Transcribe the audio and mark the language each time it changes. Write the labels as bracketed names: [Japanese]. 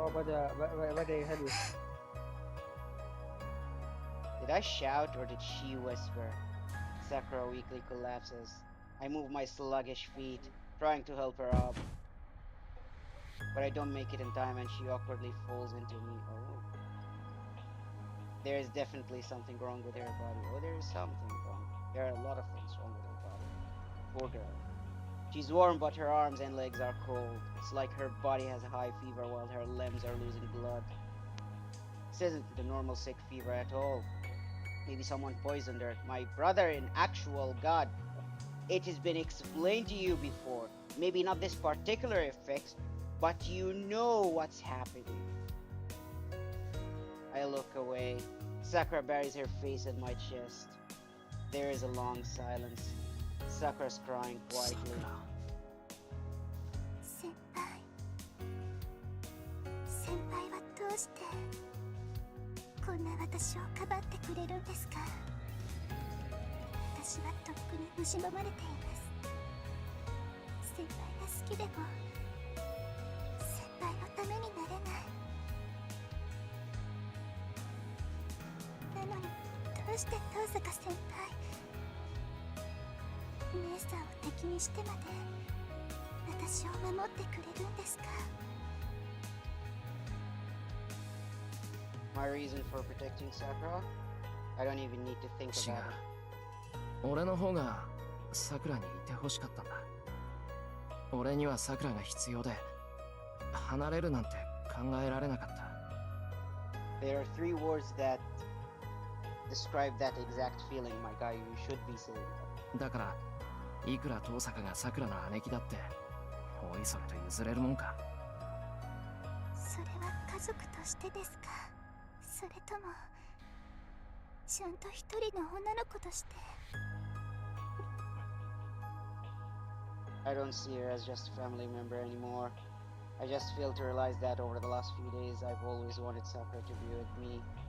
[English] Oh, [Arabic] بدأ يهلوس. [English] Did I shout or did she whisper? Sakura weakly collapses. I move my sluggish feet, trying to help her up. But I don't make it in time and she awkwardly falls into me. Oh. There is definitely something wrong with her body. Oh, there is something wrong. There are a lot of things wrong with her body. Poor girl. She's warm, but her arms and legs are cold. It's like her body has a high fever while her limbs are losing blood. This isn't the normal sick fever at all. Maybe someone poisoned her. My brother in actual God. It has been explained to you before. Maybe not this particular effect, but you know what's happening. I look away. Sakura buries her face in my chest. There is a long silence. Sakura's crying quietly. [Japanese] 先輩。先輩はどうしてこんな私をかばってくれるんですか。私はとっくに蝕まれています。先輩が好きでも先輩のためになれない。なのにどうして遠坂先輩姉さんを敵にしてまで私を守ってくれるんですか。 [English] My reason for protecting Sakura? I don't even need to think [Japanese] 違 [English] about it. [Japanese] う。俺の方がさくらにいてほしかったんだ。俺にはさくらが必要で、離れるなんて考えられなかった。 [English] There are 3 words that describe that exact feeling, my guy. You should be saying that. [Japanese] だから、いくら遠坂がさくらの姉貴だって、おいそれと譲れるもんか。それは家族としてですか。それともちゃんと一人の女の子として。 [English] I don't see her as just a family member anymore. I just failed to realize that over the last few days I've always wanted Sakura to be with me.